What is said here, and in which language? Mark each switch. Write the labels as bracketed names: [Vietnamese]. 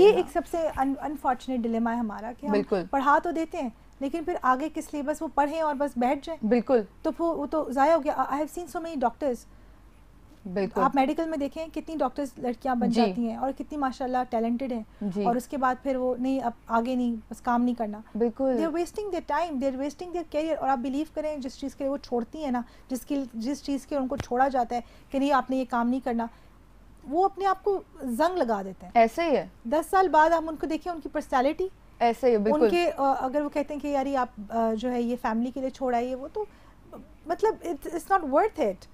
[Urdu] یہ ایک سب سے [English] unfortunate dilemma [Urdu] ہے ہمارا کہ ہم پڑھا تو دیتے ہیں لیکن پھر آگے کس لیے, بس وہ پڑھیں اور بس بیٹھ جائیں. بالکل, تو وہ تو ضائع ہو گیا. [English] I have seen so many doctors, [Urdu] بالکل, آپ میڈیکل میں دیکھیں کتنی ڈاکٹرز لڑکیاں بن جاتی ہیں اور کتنی ماشاءاللہ ٹیلنٹڈ ہیں, اور اس کے بعد پھر وہ نہیں, اب آگے نہیں, بس کام نہیں کرنا. بالکل, [English] They are wasting their time, they are wasting their career. [Urdu] اور آپ بلیو کریں جس چیز کے وہ چھوڑتی ہیں نا, جس چیز کے ان کو چھوڑا جاتا ہے کہ نہیں آپ نے یہ کام نہیں کرنا, وہ اپنے آپ کو زنگ لگا دیتے ہیں. ایسے ہی ہے. 10 سال بعد ہم ان کو دیکھیں, ان کی پرسنالٹی ایسے ہی ہے. بالکل, ان کے اگر وہ کہتے ہیں کہ یار آپ جو ہے یہ فیملی کے لیے چھوڑ آئیے, وہ تو مطلب [English] It's not worth it.